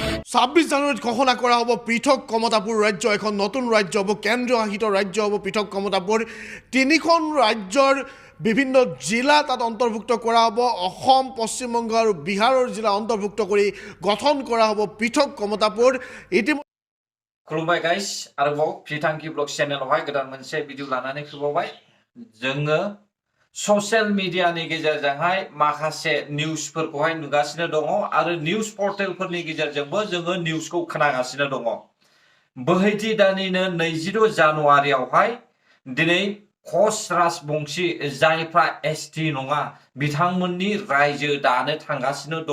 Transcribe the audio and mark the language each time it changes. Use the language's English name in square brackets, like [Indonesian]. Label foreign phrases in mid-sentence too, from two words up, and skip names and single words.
[Assamese] 26 জানুৱাৰীত ঘোষণা কৰা হ'ব পৃথক কমতাপুৰ ৰাজ্য এখন নতুন ৰাজ্য হ'ব কেন্দ্ৰীয় শাসিত ৰাজ্য হ'ব পৃথক কমতাপুৰ তিনিখন ৰাজ্যৰ বিভিন্ন জিলা তাত অন্তৰ্ভুক্ত কৰা হ'ব অসম পশ্চিমবংগ আৰু বিহাৰৰ জিলা অন্তৰ্ভুক্ত কৰি গঠন কৰা হ'ব পৃথক কমতাপুৰ [Bodo] खुलुमबाय गाइस आरोबाव फ्रिथांखि [English] blog channel [Bodo] गोदान मोनसे भिडिअ लानानै फैबावबाय जोङो [English] social media [Bodo] गेजेरजोंहाय माखासे निउसफोरखौहाय नुगासिनो दङ आरो [English] news portal [Bodo] गेजेरजोंबो जोङो निउसखौ खोनागासिनो दङ बोहैथि दाननिनो 26 जानुवारियावहाय दिनै कच राजबंशी जायफ्रा एसटि नङा बिथांमोननि रायजो दानो थांगासिनो दङ